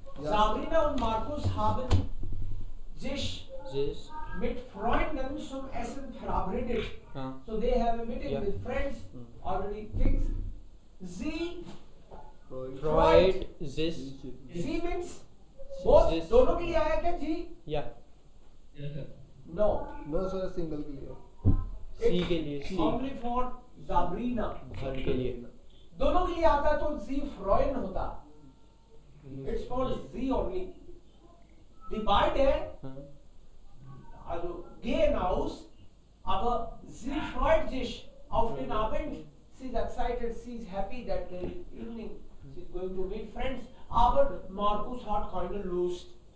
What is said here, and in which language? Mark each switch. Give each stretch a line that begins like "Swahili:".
German: Sabrina und Markus haben sich
English: this
German: mit Freunden zum Essen verabredet.
Hindi: हाँ
English: So they have a meeting Yeah. with friends already fixed.
German: Sie Freud this
English: Sie means both This.
Hindi: दोनों के लिए आया क्या जी? या
English: No. No sir single
Hindi: के लिए सी के लिए सी
English: Only for Sabrina.
Hindi: घर के लिए दोनों के लिए आता तो
German: Sie freuen
Hindi: होता.
English: It's for sie only.
German: Die beide, also gehen aus, aber sie freut sich auf den Abend.
English: She is excited, she is happy that the evening she is going to meet friends.
German: Aber Markus hat keine Lust.